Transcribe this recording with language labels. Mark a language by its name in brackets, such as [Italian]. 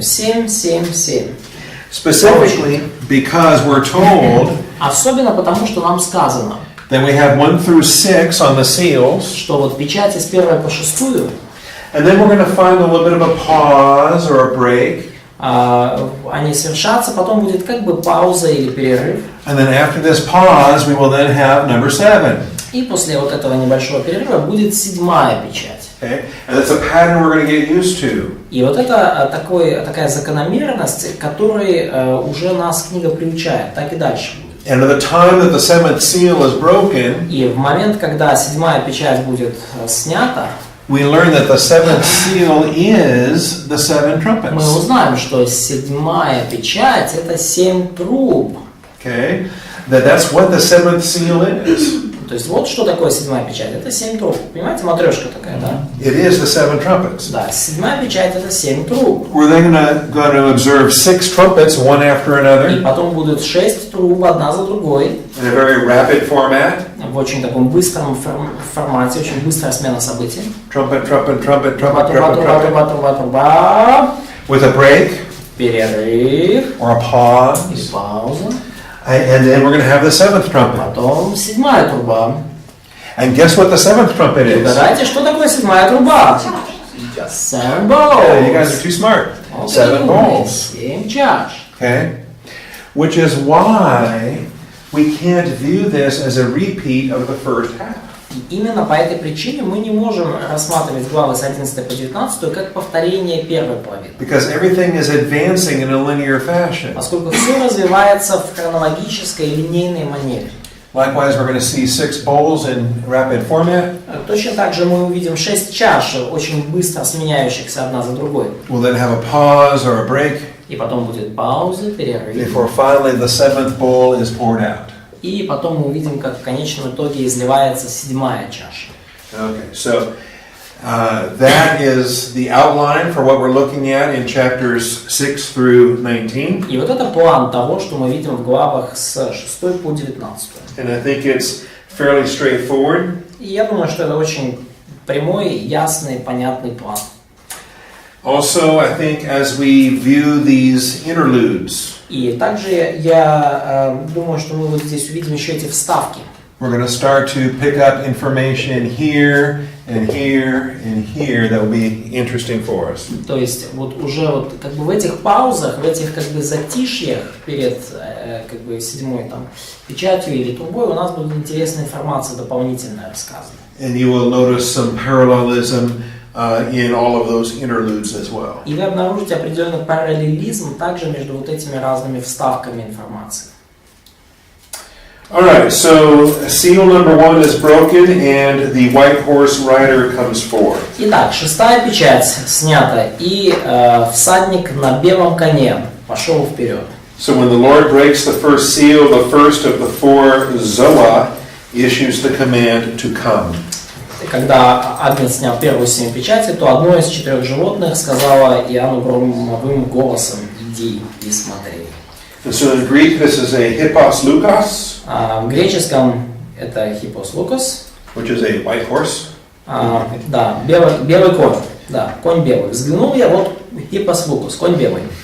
[English] 7-7-7. Specifically because we're told [Russian] Особенно потому, что нам сказано, [English] that we have 1 through 6 on the seals. [Russian] что вот печати с 1 по 6, [English] And then we're going to find a little bit of a pause or a break. [Russian] они совершатся, потом будет как бы пауза или перерыв. [English] And then after this pause, we will then have number 7. [Russian] И после вот этого небольшого перерыва будет 7-я печать. [English] Okay? And that's a pattern we're going to get used to. [Russian] И вот это такая закономерность, которой уже нас книга приучает, так и дальше будет. [English] And at the time that the 7th seal is broken, [Russian] И в момент, когда 7-я печать будет снята, [English] we learn that the 7th seal is the 7 trumpets. [Russian] мы узнаем, что 7-я печать это 7 труб. [English] Okay? That's what the 7th seal is. [Russian] То есть вот что такое 7-я печать. Это 7 труб. Понимаете, матрешка такая, да? [English] It is the 7 trumpets. [Russian] Да, 7-я печать это 7 труб. [English] We're then going to observe 6 trumpets, one after [Russian] И [English] another, [Russian] потом будут 6 труб, одна за другой, [English] in a very rapid format. [Russian] в очень таком быстром формате, очень быстрая смена событий. [English] Trumpet, trumpet, trumpet, [Russian] Труба, [English] trumpet, trumpet, trumpet. [Russian] труба, труба, труба. [English] With a break [Russian] Перерыв. [English] or a [Russian] И [English] pause. [Russian] пауза. [English] And then we're going to have the 7th trumpet. [Russian] Потом 7-я труба. [English] And guess what the 7th trumpet is? [Russian] Угадайте, что такое 7-я труба? [English] 7 Yeah, you guys bowls. are too smart. 7 bowls. [Russian] 7 чаш. [English] Okay? Which is why we can't view this as a repeat of the first half. [Russian] И именно по этой причине мы не можем рассматривать главы с 11 по 19 как повторение первой половины. [English] Because everything is advancing in a linear fashion. [Russian] Поскольку все развивается в хронологической и линейной манере. [English] Likewise, we're going to see 6 bowls in rapid format. [Russian] Точно так же мы увидим 6 чаш, очень быстро сменяющихся одна за другой. [English] We'll then have a pause or a break [Russian] И потом будет пауза, перерыв. [English] before finally the 7th bowl is poured out. [Russian] И потом мы увидим, как в конечном итоге изливается 7-я чаша. [English] Okay, so that is the outline for what we're looking at in chapters 6 through 19. [Russian] И вот это план того, что мы видим в главах с 6 по 19. [English] And I think it's fairly straightforward. [Russian] И я думаю, что это очень прямой, ясный, понятный план. [English] Also, I think as we view these interludes, [Russian] И также я думаю, что мы вот здесь увидим еще эти вставки. [English] we're going to start to pick up information here and here and here that will be interesting for us. [Russian] То есть вот уже вот как бы в этих паузах, в этих как бы затишьях перед как бы 7-й там печатью или трубой у нас будет интересная информация дополнительная рассказана. [English] And you will notice some parallelism in all of those interludes as well. [Russian] И вы обнаружите определенный параллелизм также между вот этими разными вставками информации. [English] All right, so seal number 1 is broken and the white horse rider comes forth. [Russian] Итак, 6-я печать снята, и всадник на белом коне пошел вперед. [English] So when the Lord breaks the first seal, the first of the 4 Zoa issues the command to come. [Russian] Когда Агнец снял первую 7 печати, то одно из 4 животных сказала Иоанну громовым голосом: «Иди и смотри». [English] And so in Greek, this is a hippos lukos, [Russian] В греческом это хипос лукос, [English] which is a white horse. [Russian] да, белый конь, да, конь белый. Взглянул я, вот хипос лукос, конь белый.